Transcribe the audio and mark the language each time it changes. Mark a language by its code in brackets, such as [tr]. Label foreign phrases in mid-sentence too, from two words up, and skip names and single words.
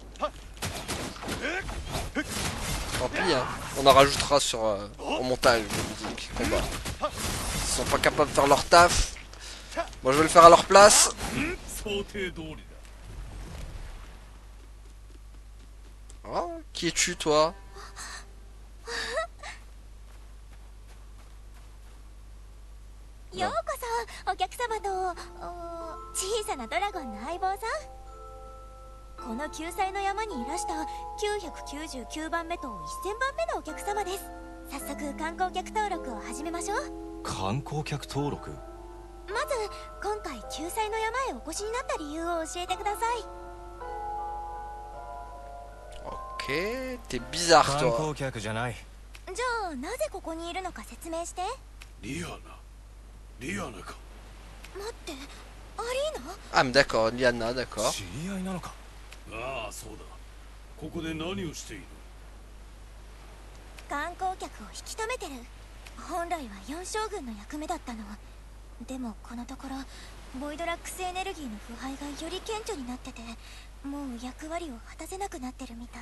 [fr] Tant pis, hein. On en rajoutera sur au montage de musique combat. Ils sont pas capables de faire leur taf. Moi je vais le faire à leur place. Oh, qui es-tu toi? [ja] Yo koso, お客様と小さなドラゴンの相棒さん。この救済の山にいらした999番目と1000番目のお客様です。早速観光客登録を始めましょう。観光客登録？まず今回救済の山へお越しになった理由を教えてください。 [fr] Ok, t'es bizarre [ja] 観 [fr] toi. [ja] 光客じゃない。じゃあなぜここにいるのか説明して。リアナか。待って、アリーナ？ [fr] Ah mais d'accord, Liana, d'accord. [ja] 知り合いなのか。ああ、そうだ。ここで何をしている？観光客を引き止めてる。本来は4将軍の役目だったの。でもこのところボイドラックスエネルギーの腐敗がより顕著になってて、もう役割を果たせなくなってるみたい。